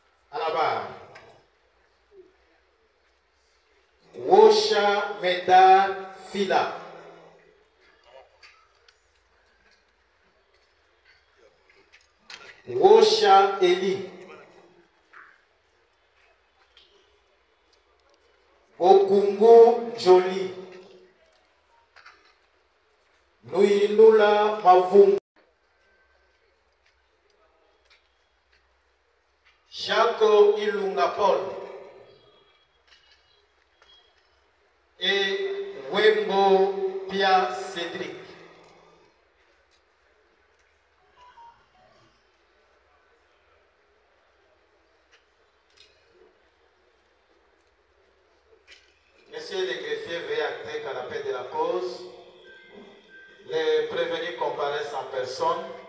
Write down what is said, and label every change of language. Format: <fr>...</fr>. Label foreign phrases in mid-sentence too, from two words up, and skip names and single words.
<fr>À la barre. Wosha Medar Fila. Wosha Eli. Okungu Jolie. Nuinula Mavung. Jaco Ilunga Paul. Et Wembo Pia Cédric. Messieurs les greffiers, veuillez acter qu'à l'appel de la cause, les prévenus comparaissent en personne.</fr>